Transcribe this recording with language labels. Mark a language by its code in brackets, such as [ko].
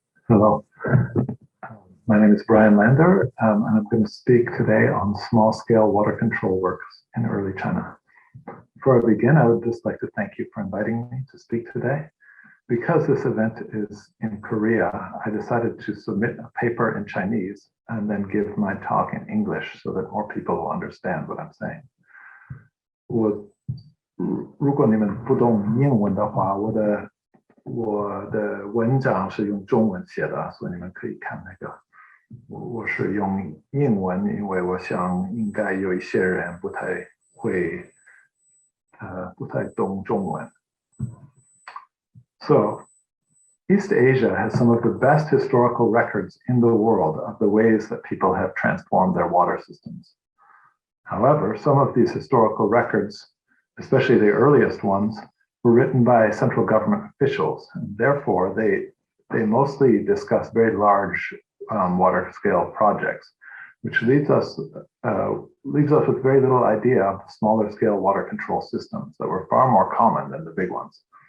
[en] name is Brian Lander, and I'm going to speak today on small-scale water control works in early China. Before I begin, I would just like to thank you for inviting me to speak today. Because this event is in Korea, I decided to submit a paper in Chinese and then give my talk in English so that more people will understand what I'm saying. [zh] 如果你们不懂英文的话，我的文章是用中文写的，所以你们可以看那个。我是用英文，因为我想应该有一些人不太懂中文。 [en] So, East Asia has some of the best historical records in the world of the ways that people have transformed their water systems. However, some of these historical records, especially the earliest ones, were written by central government officials, and therefore they mostly discuss very large water scale projects, which leaves us with very little idea of the smaller scale water control systems that were far more common than the big ones.